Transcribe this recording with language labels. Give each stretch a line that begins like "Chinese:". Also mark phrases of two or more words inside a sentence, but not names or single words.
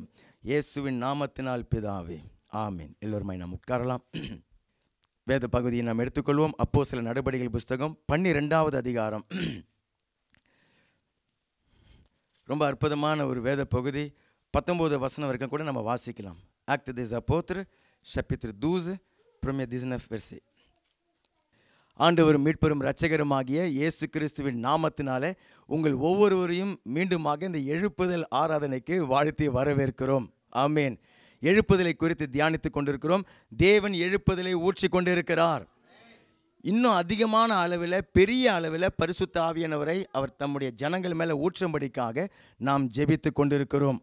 Tamil: இயேசுவின் நாமத்தினால் பிதாவே, ஆமீன். எல்லோருமே நாம் உட்காரலாம். வேத பகுதியை நாம் எடுத்துக்கொள்வோம். அப்போஸ்தலர் நடபடிகள் புஸ்தகம் 12வது அதிகாரம். ரொம்ப அற்புதமான ஒரு வேத பகுதி. 19 வசனம் வரைக்கும் கூட நம்ம வாசிக்கலாம்.
French: Actes des Apôtres, chapitre 12, premier 19 verset.
Tamil: ஆண்டவரும் மீட்பரும் இரட்சகருமாகிய இயேசு கிறிஸ்துவின் நாமத்தினாலே உங்கள் ஒவ்வொருவரையும் மீண்டுமாக இந்த எழுப்புதல் ஆராதனைக்கு வாழ்த்தி வரவேற்கிறோம். ஆமேன். எழுப்புதலை குறித்து தியானித்து கொண்டிருக்கிறோம். தேவன் எழுப்புதலை ஊற்றி கொண்டிருக்கிறார். இன்னும் அதிகமான அளவில், பெரிய அளவில் பரிசுத்த ஆவியானவரை அவர் தம்முடைய ஜனங்கள் மேலே ஊற்றும்படிக்காக நாம் ஜெபித்து கொண்டிருக்கிறோம்.